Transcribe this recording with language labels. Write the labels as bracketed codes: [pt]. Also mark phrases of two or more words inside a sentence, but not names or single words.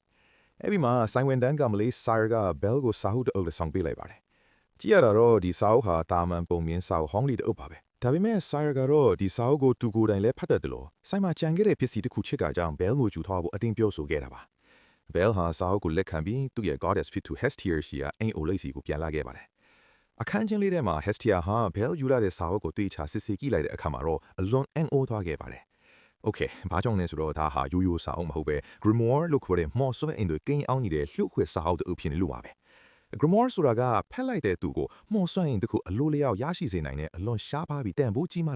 [my] အဲ့ဒီမှာဆိုင်ဝန်တန်းကမလေး Sire က Bell ကိုစာအုပ်တအုပ်လက်ဆောင်ပေးလိုက်ပါတယ်ကြည့်ရတာတော့ဒီစာအုပ်ဟာတာမန်ပုံမြင်စာအုပ်ဟောင်းလေးတအုပ်ပါပဲဒါပေမဲ့ Sire ကတော့ဒီစာအုပ်ကိုသူကိုယ်တိုင်လည်းဖတ်တတ်တယ်လို့ဆိုင်မှာကြံခဲ့တဲ့ပစ္စည်းတစ်ခုချစ်ကကြောင့် Bell ကိုယူထားဖို့အတင်းပြောဆိုခဲ့တာပါ Bell ဟာစာအုပ်ကို လက်ခံပြီးသူ့ရဲ့ [en] goddess fit to [my] Hestia ရှိရာအိမ်အိုလိပ်စီကိုပြန်လာခဲ့ပါတယ်အခန်းချင်းလေးထဲမှာ Hestia ဟာ Bell ယူလာတဲ့စာအုပ်ကိုတေချာစစ်ဆေးကြည့်လိုက်တဲ့အခါမှာတော့အလွန်အံ့ဩသွားခဲ့ပါတယ် Okay ဘာကြောင့်လဲဆိုတော့ဒါဟာရိုးရိုးစာအုပ်မဟုတ် ပဲ Grimoire လို့ခေါ်တဲ့မော်ဆွဲအင်တွေကိန်းအောင်နေတဲ့လှုပ်ခွေစာအုပ်တအုပ်ဖြစ်နေလို့ပါပဲ Grimoire ဆိုတာကဖက်လိုက်တဲ့သူကိုမော်ဆွဲအင်တစ်ခုအလိုလျောက်ရရှိစေနိုင်တဲ့အလွန်ရှားပါးပြီးတန်ဖိုးကြီးမားတဲ့